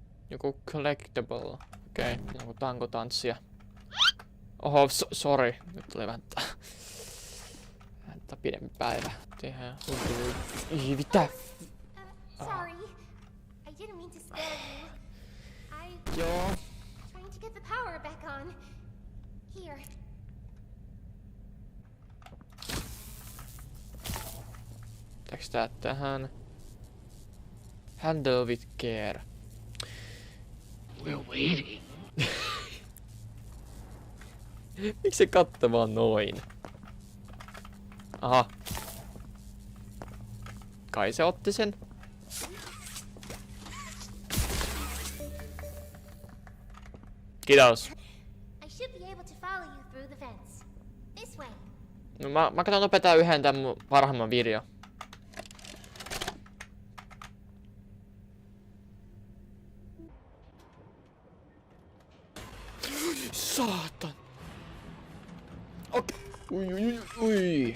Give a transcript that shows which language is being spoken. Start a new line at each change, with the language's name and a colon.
Finnish: Joku collectible. Okei, joku tankotanssia. Oho, sorry. Nyt tuli vähän pidempi päivä. Tehdään. Mitä?
English: Sorry. I didn't mean to scare you.
Finnish: Joo.
English: Trying to get the power back on. Here.
Finnish: Pitääks tää tähän?
English: Handle with care. We're waiting.
Finnish: Miksi se katsoo vaan noin? Aha. Kai se otti sen. Kiitos.
English: I should be able to follow you through the fence. This way.
Finnish: No mä katson nopeettaan yhden tän mun parhaimman video. Saatan. fuck! Ui.